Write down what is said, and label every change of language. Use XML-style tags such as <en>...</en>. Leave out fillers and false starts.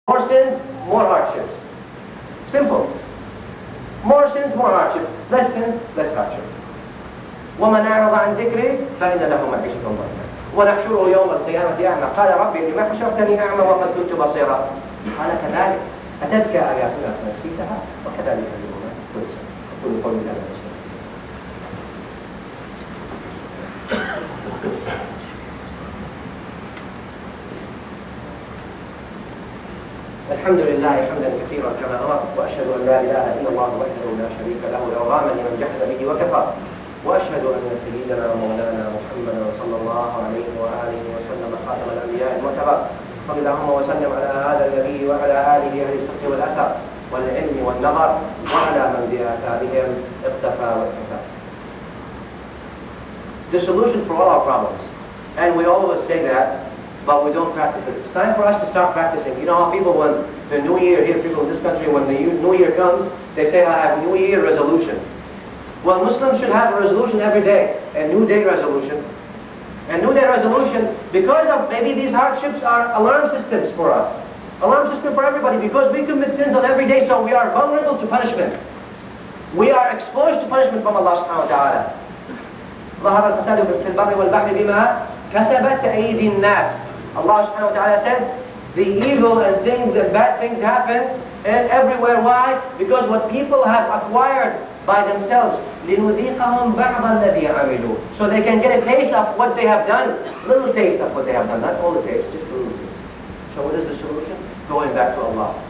<en>More sins, more hardships. Simple. More sins, more hardships. Less sins, less hardships.</en> <ar>ومن أعرض عن ذكري فإن له معيشة ضنكا ونحشره يوم القيامة أعمى قال ربي لما حشرتني أعمى وقد كنت بصيرا قال كذلك أتتك آياتنا فنسيتها وكذلك اليوم تنسى أقول قولي هذا. الحمد لله حمدا كثيرا كما امر واشهد ان لا اله الا الله وحده لا شريك له الاوغام لمن جحد به وكفر واشهد ان سيدنا ومولانا محمدا صلى الله عليه واله وسلم خاتم الانبياء المعتبر صل اللهم وسلم على هذا النبي وعلى اله اهل الصدق والاثر والعلم والنظر وعلى من باثارهم اقتفى واكتفى.</ar> <en>The solution for all our problems, and we always say that, but we don't practice it. It's time for us to start practicing. You know how people, when the New Year, here people in this country, when the New Year comes, they say, I have New Year resolution. Well, Muslims should have a resolution every day, a New Day resolution. A New Day resolution, because of maybe these hardships are alarm systems for us. Alarm system for everybody, because we commit sins on every day, so we are vulnerable to punishment. We are exposed to punishment from Allah subhanahu wa ta'ala.</en> <ar>ظهر الفساد في البر والبحر بما كسبت أيدي الناس.</ar> <en>Allah subhanahu wa ta'ala said, the evil and things and bad things happen and everywhere. Why? Because what people have acquired by themselves.</en> <ar>لِنُذِيقَهُمْ بَعْضَ الَّذِي عَمِلُوا.</ar> <en>So they can get a taste of what they have done. Little taste of what they have done. Not all the taste, just a little taste. So what is the solution? Going back to Allah.</en>